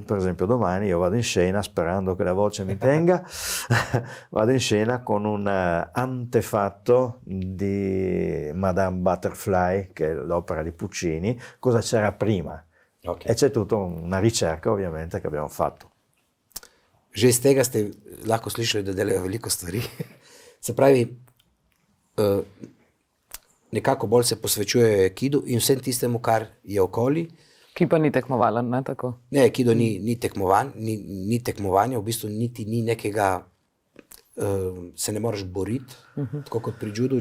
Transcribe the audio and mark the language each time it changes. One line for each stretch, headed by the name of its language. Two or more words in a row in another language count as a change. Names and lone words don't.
Italian: Per esempio domani io vado in scena, sperando che la voce mi tenga, vado in scena con un antefatto di Madame Butterfly, che è l'opera di Puccini, cosa c'era prima. Okay. E c'è tutta una ricerca ovviamente che abbiamo fatto.
Slovenian: Že iz tega ste lahko slišali, da delajo veliko stvari. Se pravi, nekako bolj se posvečujejo aikidu in vsem tistemu, kar je okoli. Ki pa ni tekmovalen, ne tako? Ne, aikido ni tekmovanje, v bistvu niti ni nekega, se ne moreš boriti, tako kot pri judu.